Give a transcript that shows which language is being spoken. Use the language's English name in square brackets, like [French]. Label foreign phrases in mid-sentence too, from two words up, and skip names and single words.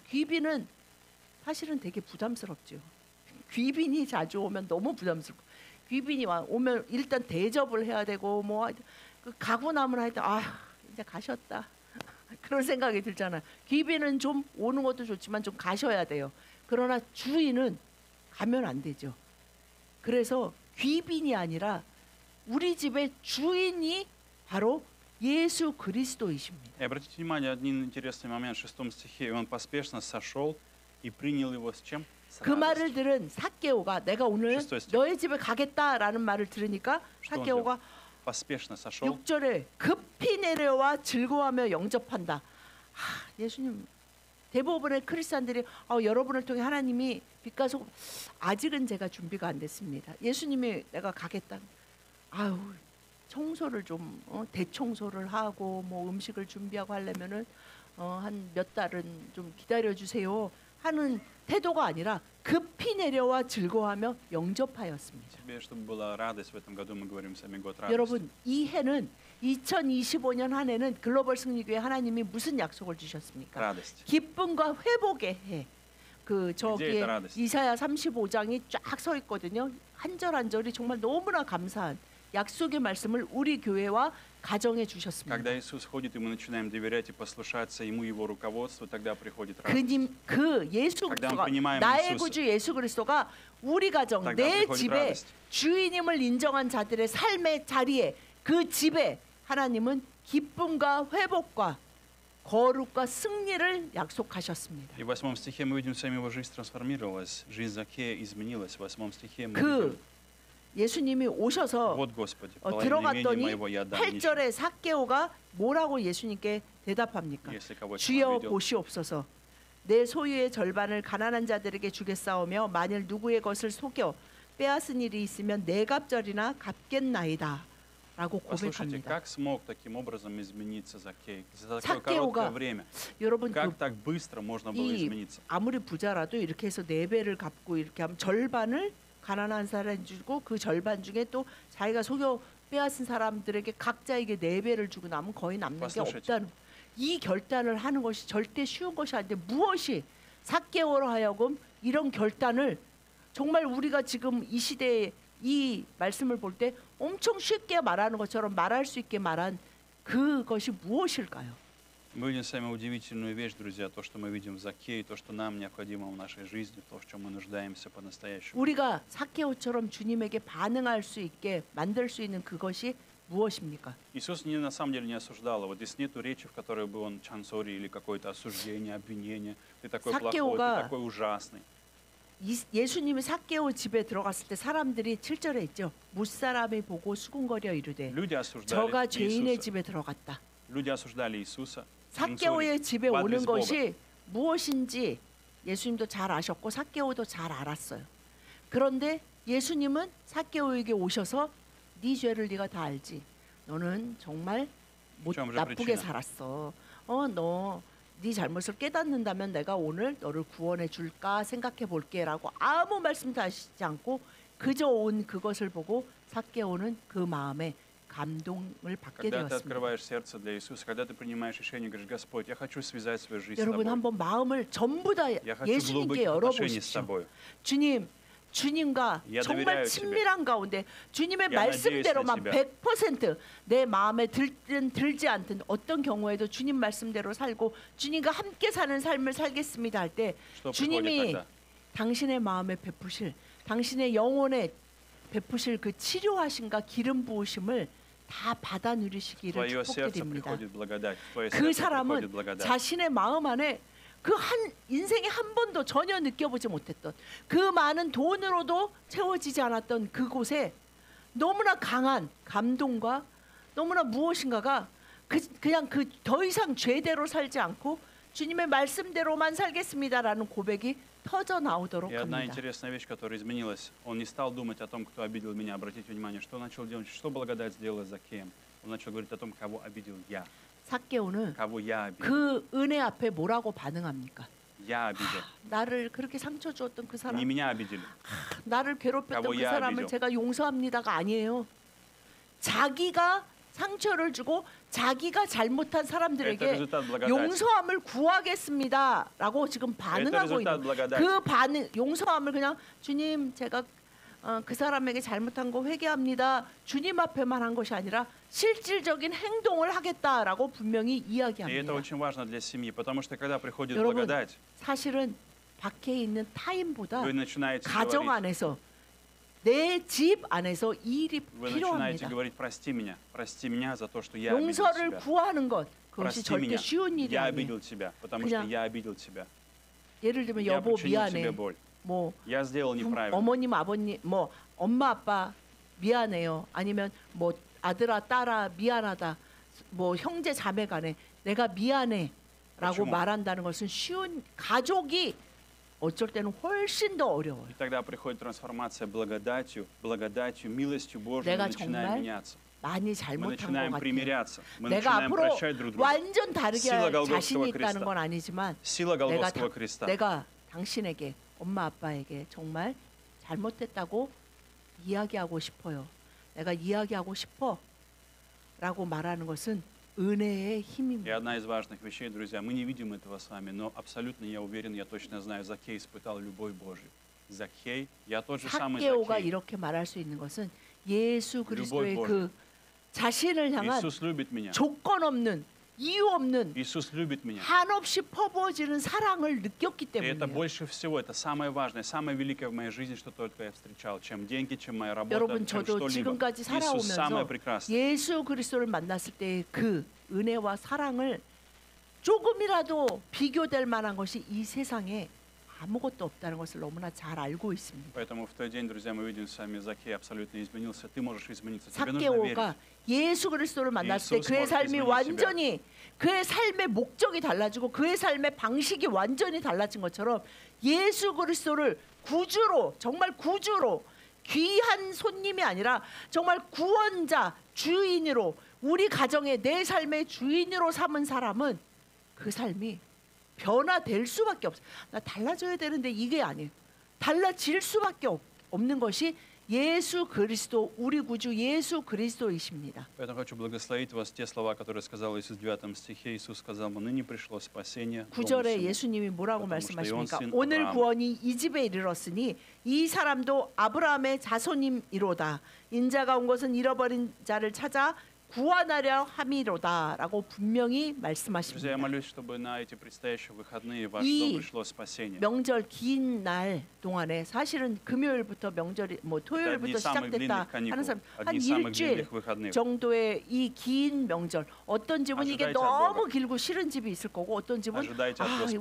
[Korean] 귀빈은 사실은 되게 부담스럽죠. 귀빈이 자주 오면 너무 부담스럽고 귀빈이 오면 일단 대접을 해야 되고 가고 나면 하여튼 이제 가셨다 그런 생각이 들잖아요. 귀빈은 좀 오는 것도 좋지만 좀 가셔야 돼요. 그러나 주인은 가면 안 되죠. 그래서 귀빈이 아니라 우리 집의 주인이 바로 예수 그리스도이십니다. [Russian] И обратите внимание, один интересный момент в 6 стихе. И он поспешно сошел и принял его с чем? С [Korean] 그 말을 [Russian] радостью. [Korean] 들은 삭개오가 내가 오늘 십소였죠. 너의 집에 가겠다라는 말을 들으니까 [Russian] Что он [Korean] 삭개오가 [Russian] делал? Поспешно сошел. [Korean] 6절에 급히 내려와 즐거워하며 영접한다. 예수님 대부분의 크리스찬들이 여러분을 통해 하나님이 빛과 소금 아직은 제가 준비가 안 됐습니다. 예수님이 내가 가겠다. 아유 청소를 좀 대청소를 하고 뭐 음식을 준비하고 하려면은 한 몇 달은 좀 기다려 주세요 하는 태도가 아니라 급히 내려와 즐거워하며 영접하였습니다. [Russian] Тебе, чтобы была радость в этом году, мы говорим сами год радости. [Korean] 여러분 이 해는 2025년 한 해는 글로벌 승리교회 하나님이 무슨 약속을 주셨습니까? [Russian] Радость. [Korean] 기쁨과 회복의 해. 그 이제 저기에 라데스. 이사야 35장이 쫙 서 있거든요. 한 절 한 절이 정말 너무나 감사한 약속의 말씀을 우리 교회와 가정해 주셨습니다. [Russian] Когда Иисус ходит, и мы начинаем доверять и послушаться Ему, Его руководству, тогда приходит радость. [Korean] 그 예수 [Russian] Когда мы [Korean] 그리스도가 [Russian] понимаем [Korean] 나의 [Russian] Иисуса, [Korean] 구주 예수 그리스도가 우리 가정 [Russian] тогда [Korean] 내 [Russian] приходит [Korean] 집에 [Russian] радость. [Korean] 주인임을 인정한 자들의 삶의 자리에 그 집에 하나님은 기쁨과 회복과 거룩과 승리를 약속하셨습니다. [Russian] И в 8 стихе мы видим, с вами его жизнь трансформировалась, жизнь Закея изменилась. В 8 стихе мы [Korean] 그 [Russian] видим, [Korean] 예수님이 오셔서 [Russian] вот, Господи, половину имения [Korean] 들어갔더니 [Russian] моего я отдам нищим. [Korean] 8절에 삭개오가 뭐라고 예수님께 대답합니까? [Russian] Если кого-то [Korean] 주여 [Russian] обидел, [Korean] 보시옵소서 내 소유의 절반을 가난한 자들에게 주겠사오며 만일 누구의 것을 속여 빼앗은 일이 있으면 내 갑절이나 갚겠나이다 라고 [Russian] послушайте, [Korean] 고백합니다. [Russian] как смог таким образом измениться Закей? За такое [Korean] Заккеу가 [Russian] короткое время. [Korean] 여러분 [Russian] Как так быстро можно было [Korean] 이 [Russian] измениться? [Korean] 아무리 부자라도 이렇게 해서 4배를 갚고 이렇게 하면 절반을 가난한 사람에 주고 그 절반 중에 또 자기가 속여 빼앗은 사람들에게 각자에게 4배를 주고 나면 거의 남는 게 [Russian] послушайте. [Korean] 없다는 이 결단을 하는 것이 절대 쉬운 것이 아닌데 무엇이 삭개오로 하여금 이런 결단을 정말 우리가 지금 이 시대에 이 말씀을 볼 때 엄청 쉽게 말하는 것처럼 말할 수 있게 말한 그것이 무엇일까요? [Russian] Мы видим с вами удивительную вещь, друзья, то, что мы видим в Закее, то, что нам необходимо в нашей жизни, то, в чем мы нуждаемся по-настоящему. [Korean] 우리가 삭개오처럼 주님에게 반응할 수 있게 만들 수 있는 그것이 무엇입니까? [Russian] Иисус на самом деле не осуждал его. Здесь нету речи, в которой бы он чансори или какое-то осуждение, обвинение. Ты такой плохой, [Korean] 삭개오가 [Russian] ты такой ужасный. [Korean] 예수님이 삭개오 집에 들어갔을 때 사람들이 7절에 있죠. 무사람이 보고 수군거려 이르되 [Russian] Люди осуждали [Korean] 저가 죄인의 [Russian] Иисуса. [Korean] 집에 들어갔다. [Russian] Люди осуждали Иисуса. [Korean] 삭개오의 집에 [Russian] в [Korean] 오는 [Russian] адрес Бога. [Korean] 것이 무엇인지 예수님도 잘 아셨고 삭개오도 잘 알았어요. 그런데 예수님은 삭개오에게 오셔서 네 죄를 네가 다 알지. 너는 정말 좀 나쁘게 프리치나. 살았어. 너 네 잘못을 깨닫는다면 내가 오늘 너를 구원해 줄까 생각해 볼게라고 아무 말씀도 하시지 않고 그저 온 그것을 보고 삭개오는 그 마음에 감동을 받게 [Russian] Когда ты [Korean] 되었습니다. [Russian] открываешь сердце для Иисуса, когда ты принимаешь решение, говоришь, Господь, я хочу связать свою жизнь с [Korean] 여러분 [Russian] тобой. [Korean] 한번 마음을 전부 다 [Russian] Я хочу [Korean] 예수님께 [Russian] глубоких отношений с [Korean] 열어보십시오. [Russian] тобой. [Korean] 주님과 [Russian] Я [Korean] 정말 [Russian] доверяю [Korean] 친밀한 가운데 주님의 [Russian] Я [Korean] 말씀대로만 [Russian] надеюсь на [Korean] 100%내 마음에 들든 들지 않든 어떤 경우에도 주님 말씀대로 살고 주님과 함께 사는 삶을 살겠습니다 할 때 [Russian] Что приходит [Korean] 주님이 [Russian] тогда? [Korean] 당신의 마음에 베푸실 당신의 영혼에 베푸실 그 치료하심과 기름 부으심을 다 받아 [Russian] В [Korean] 누리시기를 [Russian] твое сердце [Korean] 축복드립니다. [Russian] приходит благодать. В твое [Korean] 그 [Russian] сердце [Korean] 사람은 [Russian] приходит благодать. [Korean] 자신의 마음 안에 그 한 인생에 한 번도 전혀 느껴보지 못했던 그 많은 돈으로도 채워지지 않았던 그곳에 너무나 강한 감동과 너무나 무엇인가가 그냥 그 더 이상 죄대로 살지 않고 주님의 말씀대로만 살겠습니다라는 고백이 터져 나오도록 [Russian] И одна [Korean] 합니다. [Russian] интересная вещь, которая изменилась. Он не стал думать о том, кто обидел меня. Обратите внимание, что он начал делать, что благодать сделала с Закеем. Он начал говорить о том, кого обидел я. [Korean] 삭개오는 [Russian] Кого я обидел. [Korean] 그 은혜 앞에 뭐라고 반응합니까? [Russian] Я обидел. [Korean] 나를 그렇게 상처 주었던 그 사람 [Russian] Не меня обидели. [Korean] 나를 괴롭혔던 [Russian] Кого [Korean] 그 [Russian] я [Korean] 사람을 [Russian] обидел? [Korean] 제가 용서합니다가 아니에요. 자기가 상처를 주고 자기가 잘못한 [Russian] Это [Korean] 사람들에게 [Russian] результат благодати. [Korean] 용서함을 구하겠습니다라고 지금 [Russian] Это [Korean] 반응하고 [Russian] результат [Korean] 있는 [Russian] благодати. [Korean] 그 반응 용서함을 그냥 주님 제가 그 사람에게 잘못한 거 회개합니다. 주님 앞에만 한 것이 아니라 실질적인 행동을 하겠다라고 분명히 [Russian] И это [Korean] 이야기합니다. [Russian] очень важно для семьи, потому что когда приходит [Korean] 여러분, [Russian] благодать, [Korean] 사실은 밖에 있는 타인보다 [Russian] Вы начинаете [Korean] 가정 [Russian] говорить, [Korean] 안에서 내 집 안에서 일이 [Russian] вы начинаете [Korean] 필요합니다. [Russian] говорить, прости меня за то, что я обидел [Korean] 용서를 [Russian] тебя. [Korean] 구하는 것 그것이 [Russian] Прости [Korean] 절대 [Russian] меня, [Korean] 쉬운 일이 [Russian] я [Korean] 아니에요. [Russian] обидел тебя, потому что [Korean] 그냥 [Russian] я обидел тебя. [Korean] 예를 들면 [Russian] Я [Korean] 여보 [Russian] причинил тебе [Korean] 미안해. [Russian] боль. [Korean] 뭐 [Russian] Я сделал неправильно. [Korean] 어머님 아버님 뭐 엄마 아빠 미안해요. 아니면 뭐 아들아 딸아 미안하다. 뭐 형제 자매간에 내가 미안해라고 그렇죠. 말한다는 것은 쉬운 가족이 어쩔 때는 훨씬 더 어려워요. [Russian] И тогда приходит трансформация благодатью, милостью Божьей, мы [Korean] 내가 [Russian] начинаем [Korean] 정말 [Russian] меняться. [Korean] 많이 [Russian] Мы [Korean] 잘못한 것 [Russian] начинаем [Korean] 같아요. [Russian] примиряться, мы [Korean] 내가 [Russian] начинаем [Korean] 앞으로 [Russian] прощать друг друга. [Korean] 완전 다르게 [Russian] Сила [Korean] 할 [Russian] Голгофского [Korean] 자신이 있다는 [Russian] креста. [Korean] 건 아니지만 [Russian] Сила Голгофского креста. [Korean] 내가 당신에게 엄마 아빠에게 정말 잘못했다고 이야기하고 싶어요. 내가 이야기하고 싶어라고 말하는 것은 은혜의 [Russian] И [Korean] 힘입니다. [Russian] одна из важных вещей, друзья, мы не видим этого с вами, но абсолютно я уверен, я точно знаю, Закхей испытал любовь Божью. Закхей, я тот же самый [Korean] 삭개오가 [Russian] Закхей. [Korean] 이렇게 말할 수 있는 것은 예수 그리스도의 [Russian] любовь [Korean] 그 자신을 향한 [Russian] Иисус любит меня. [Korean] 조건 없는 이유 없는 [Russian] Иисус любит меня. [Korean] 한없이 퍼부어지는 사랑을 느꼈기 [Russian] И это [Korean] 때문이에요. [Russian] больше всего, это самое важное, самое великое в моей жизни, что только я встречал. Чем деньги, чем моя работа, [Korean] 여러분 [Russian] чем [Korean] 저도 [Russian] что-либо. [Korean] 지금까지 [Russian] Иисус самое [Korean] 살아오면서 [Russian] прекрасное. [Korean] 예수 그리스도를 만났을 때 그 은혜와 사랑을 조금이라도 비교될 만한 것이 이 세상에 아무것도 없다는 것을 너무나 잘 알고 있습니다. [Russian] Поэтому в тот день, друзья, мы видим с вами, Закхей абсолютно изменился. Ты можешь измениться. Тебе нужно верить. [Korean] 삭개오가 예수 그리스도를 만났을 때 예수 그의 스몰 삶이 예수님 완전히 그의 삶의 목적이 달라지고 그의 삶의 방식이 완전히 달라진 것처럼 예수 그리스도를 구주로 정말 구주로 귀한 손님이 아니라 정말 구원자 주인으로 우리 가정의 내 삶의 주인으로 삼은 사람은 그 삶이 변화될 수밖에 없어요. 나 달라져야 되는데 이게 아니에요. 달라질 수밖에 없는 것이 예수 그리스도 우리 구주 예수 그리스도이십니다. [Russian] Поэтому хочу благословить вас те слова, которые сказал Иисус в 9 стихе. Иисус сказал, ныне пришло спасение. [Korean] 9절에 예수님이 뭐라고 [Russian] потому что и он [Korean] 말씀하십니까? [Russian] сын [Korean] 오늘 아브라함. 구원이 이 집에 이르렀으니 이 사람도 아브라함의 자손임이로다. 인자가 온 것은 잃어버린 자를 찾아 구원하려 함이로다라고 분명히 [Russian] Друзья, я [Korean] 말씀하십니다. [Russian] молюсь, чтобы на эти предстоящие выходные в ваш [Korean] 이 [Russian] дом пришло спасение. [Korean] 명절 긴 날 동안에 사실은 금요일부터 명절이 뭐 [Russian] Это одни [Korean] 토요일부터 [Russian] из самых [Korean] 시작됐다 [Russian] длинных каникул, [Korean] 하는 사람 한 [Russian] одни из самых [Korean] 일주일 [Russian] длинных выходных. [Korean] 정도의 이 긴 명절 어떤 집은 이게 [Russian] Ожидайте от [Korean] 너무 [Russian] Бога. [Korean] 길고 싫은 집이 있을 거고 어떤 집은 [Russian] Ожидайте от Господа.